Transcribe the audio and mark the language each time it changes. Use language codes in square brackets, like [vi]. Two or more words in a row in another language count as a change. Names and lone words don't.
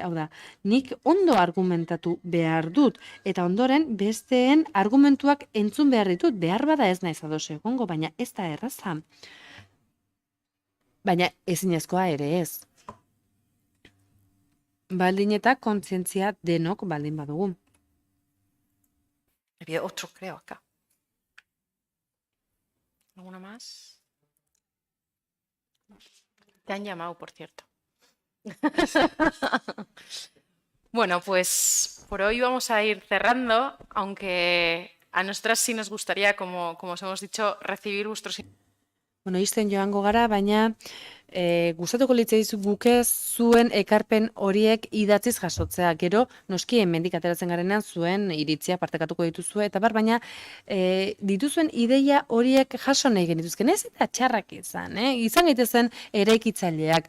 [eu] Hau da, nik ondo argumentatu behar dut, eta ondoren besteen argumentuak entzun behar ditut, behar bada ez naiz ados egongo, baina ez da erraza. Baina ezinezkoa ere ez. Baldin eta kontzientzia denok baldin badugu. [es] Había otro, creo, acá. ¿Alguna más? Te han llamado, por cierto. Bueno, pues por hoy vamos a ir cerrando, aunque a nosotras sí nos gustaría, como os hemos dicho, recibir vuestros... [eu] Isten joango gara, baina gustatuko litzaizu guke zuen ekarpen horiek idatziz jasotzea. Gero, noski hemendik ateratzen garenean zuen iritzia partekatuko dituzue, eta baina dituzuen ideia horiek jaso nahi genituzken, ez eta txarrak izan, izan gaitezen eraikitzaileak.